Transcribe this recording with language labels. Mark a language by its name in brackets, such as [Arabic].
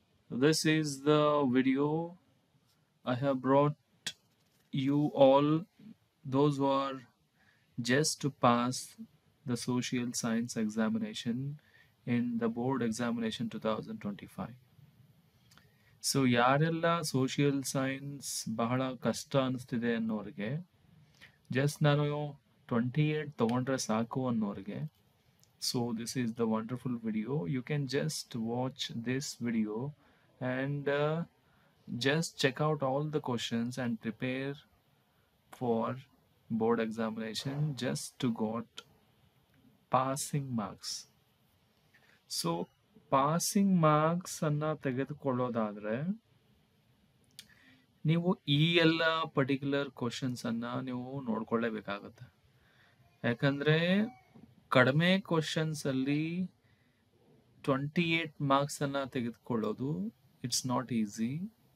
[English] This is the video I have brought you all, those who are just to pass the social science examination in the board examination 2025. [Kannada] So ಯಾರೆಲ್ಲ social science ಬಹಳ ಕಷ್ಟ ಅನಿಸ್ತಿದೆ ಅನ್ನೋರಿಗೆ just ನಾನು 28 ತಗೊಂಡ್ರೆ ಸಾಕು ಅನ್ನೋರಿಗೆ [English] so this is the wonderful video. You can just watch this video and just check out all the questions and prepare for board examination just to got passing marks. [Kannada] So passing marks ಅನ್ನ ತೆಗೆದುಕೊಳ್ಳೋದಾದ್ರೆ ನೀವು ಈ ಎಲ್ಲ particular questions ಅನ್ನ ನೀವು ನೋಡ್ಕೊಳ್ಳೇಬೇಕಾಗುತ್ತೆ. ಯಾಕಂದ್ರೆ ಕಡಿಮೆ questions ಅಲ್ಲಿ 28 marks ಅನ್ನ ತೆಗೆದುಕೊಳ್ಳೋದು [English] It's not easy.